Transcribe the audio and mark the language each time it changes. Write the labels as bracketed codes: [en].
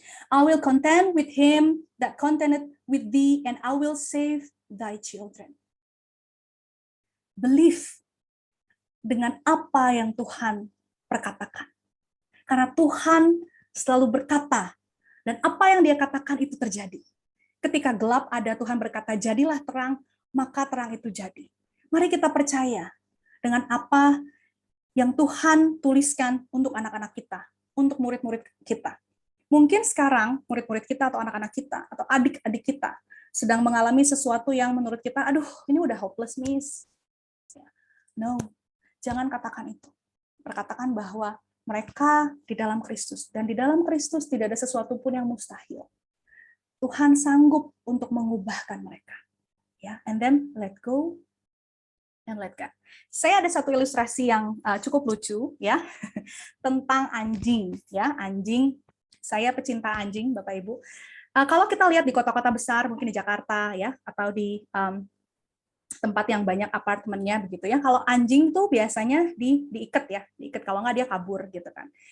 [en] I will contend with him that contendeth with thee, and I will save thy children. [id] Believe dengan apa yang Tuhan perkatakan. Karena Tuhan selalu berkata, dan apa yang dia katakan itu terjadi. Ketika gelap ada, Tuhan berkata, jadilah terang, maka terang itu jadi. Mari kita percaya dengan apa yang Tuhan tuliskan untuk anak-anak kita, untuk murid-murid kita. Mungkin sekarang murid-murid kita atau anak-anak kita atau adik-adik kita sedang mengalami sesuatu yang menurut kita, aduh ini udah hopeless miss. No, jangan katakan itu. Perkatakan bahwa mereka di dalam Kristus, dan di dalam Kristus tidak ada sesuatu pun yang mustahil. Tuhan sanggup untuk mengubahkan mereka. [en] Ya, and then let go and let God. [id] Saya ada satu ilustrasi yang cukup lucu ya tentang anjing ya, anjing. Saya pecinta anjing, Bapak Ibu. Kalau kita lihat di kota-kota besar, mungkin di Jakarta ya, atau di tempat yang banyak apartemennya begitu ya. Kalau anjing tuh biasanya diikat ya, diikat, kalau nggak dia kabur gitu kan.